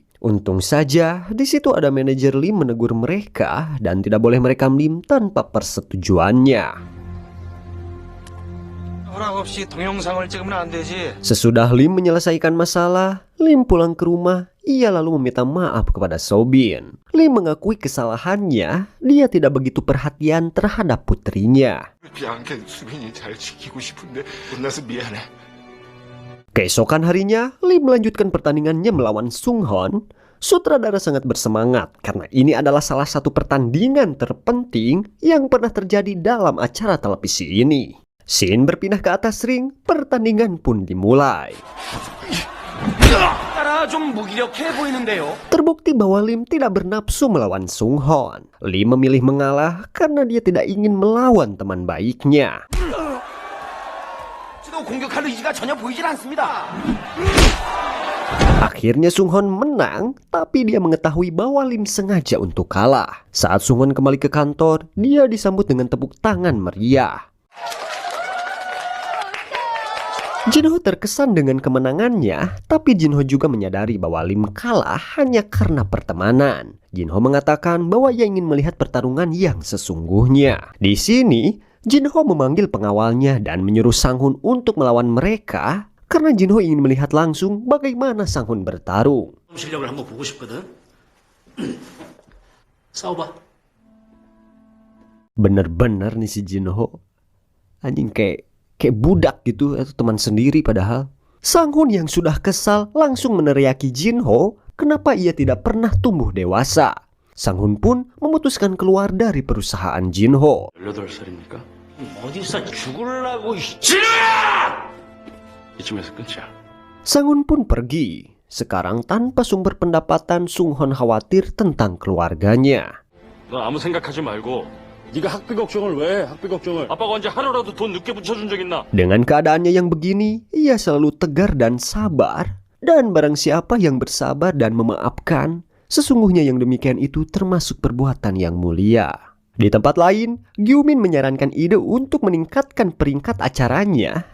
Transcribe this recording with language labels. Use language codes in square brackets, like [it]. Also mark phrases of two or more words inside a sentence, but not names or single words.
[id] Untung saja di situ ada manajer Lim menegur mereka dan tidak boleh merekam Lim tanpa persetujuannya. Sesudah Lim menyelesaikan masalah, Lim pulang ke rumah. ia lalu meminta maaf kepada Sobin. Lim mengakui kesalahannya, dia tidak begitu perhatian terhadap putrinya. [ko] 비앙캔 수빈이 잘 지키고 싶은데 혼나서 미안해. [id] Keesokan harinya, Lim melanjutkan pertandingannya melawan Sung Hon. Sutradara sangat bersemangat karena ini adalah salah satu pertandingan terpenting yang pernah terjadi dalam acara televisi ini. Scene berpindah ke atas ring, pertandingan pun dimulai. [ko] 따라 좀 무기력해 보이는데요. [id] Terbukti bahwa Lim tidak bernafsu melawan Sung Hon. Lim memilih mengalah karena dia tidak ingin melawan teman baiknya. [ko] 지도 공격할 의지가 전혀 보이질 않습니다. [id] Akhirnya Sung Hon menang, tapi dia mengetahui bahwa Lim sengaja untuk kalah. Saat Sung Hon kembali ke kantor, dia disambut dengan tepuk tangan meriah. Jinho terkesan dengan kemenangannya, tapi Jinho juga menyadari bahwa Lim kalah hanya karena pertemanan. Jinho mengatakan bahwa ia ingin melihat pertarungan yang sesungguhnya. Di sini, Jinho memanggil pengawalnya dan menyuruh Sang-hun untuk melawan mereka karena Jinho ingin melihat langsung bagaimana Sang-hun bertarung. [ko] 실력을 한번 보고 싶거든. 싸워봐. [id] Bener-bener nih si Jinho. Anjing kayak budak gitu, atau teman sendiri padahal. Sang-hun yang sudah kesal langsung meneriaki Jinho kenapa ia tidak pernah tumbuh dewasa. Sang-hun pun memutuskan keluar dari perusahaan Jinho. [ko] 18살입니까? 어디서 죽을라고 진우야! 이쯤에서 끝이야. [id] Sang-hun pun pergi. Sekarang tanpa sumber pendapatan, Sung Hon khawatir tentang keluarganya. [ko] 너 아무 생각하지 말고 네가 학비 걱정을 왜 학비 걱정을 아빠가 언제 하루라도 돈 늦게 붙여준 적 있나? [id] Dengan keadaannya yang begini, ia selalu tegar dan sabar. Dan barang siapa yang bersabar dan memaafkan, sesungguhnya yang demikian itu termasuk perbuatan yang mulia. Di tempat lain, Gyumin menyarankan ide untuk meningkatkan peringkat acaranya.